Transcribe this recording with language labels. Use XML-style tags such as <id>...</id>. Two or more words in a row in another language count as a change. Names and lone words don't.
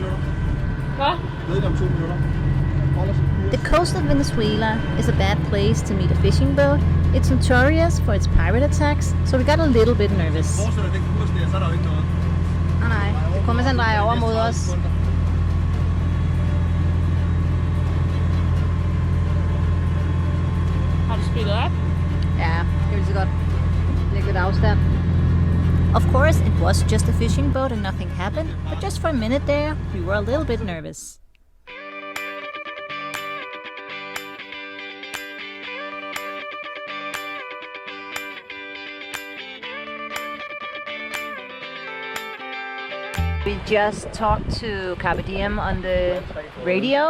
<en>The coast of Venezuela is a bad place to meet a fishing boat. It's notorious for its pirate attacks, so we got a little bit nervous.</en> <da>Nej, det kommer sådan dreje over mod os. Har du speedet op? Ja, det vil så godt lægge lidt afstand.</da> <en>Of course, it was just a fishing boat and nothing happened, but just for a minute there, we were a little bit nervous. We just talked to Carpe Diem on the radio.</en>